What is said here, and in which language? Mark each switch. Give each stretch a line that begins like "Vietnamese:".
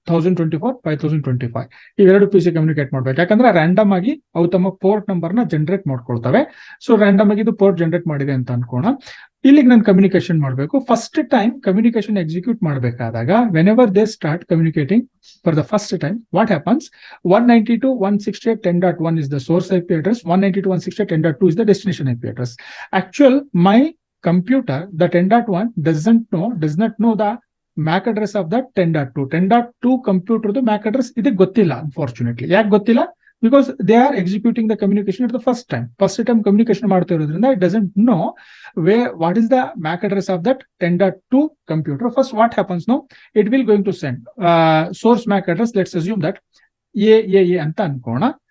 Kannada: 1024 5025 ಇವೆರಡು PC communicate ಮಾಡ್ಬೇಕು. ಯಾಕಂದ್ರೆ ರ್ಯಾಂಡಮ್ ಆಗಿ ಅವು ತಮ್ಮ ಪೋರ್ಟ್ ನಂಬರ್ ನ ಜನರೇಟ್ ಮಾಡ್ಕೊಳ್ತವೆ. ಸೊ ರ್ಯಾಂಡಮ್ ಆಗಿ ಇದು ಪೋರ್ಟ್ ಜನರೇಟ್ ಮಾಡಿದೆ ಅಂತ ಅನ್ಕೋಣ. ಇಲ್ಲಿಗೆ ನಾನು ಕಮ್ಯುನಿಕೇಶನ್ ಮಾಡಬೇಕು. ಫಸ್ಟ್ ಟೈಮ್ ಕಮ್ಯುನಿಕೇಶನ್ ಎಕ್ಸಿಕ್ಯೂಟ್ ಮಾಡಬೇಕಾದಾಗ,
English: Whenever they start communicating for the first time, what happens? 192.168.10.1 is the source IP address, 192.168.10.2 is the destination IP address. Actual my computer, the 10.1 does not know the MAC address of the 10.2.
Kannada: 10.2 ಕಂಪ್ಯೂಟರ್ದು MAC address ಇದಕ್ಕೆ ಗೊತ್ತಿಲ್ಲ. Unfortunately ಯಾಕೆ ಗೊತ್ತಿಲ್ಲ?
English: because they are executing the communication at the first time
Kannada: communication ಮಾಡ್ತಾ ಇರೋದ್ರಿಂದ
English: It doesn't know what is the MAC address of that 10.2 computer. First what happens no, it will going to send source MAC address, let's assume that A
Kannada: ಅಂತ ಅನ್ಕೋಣ.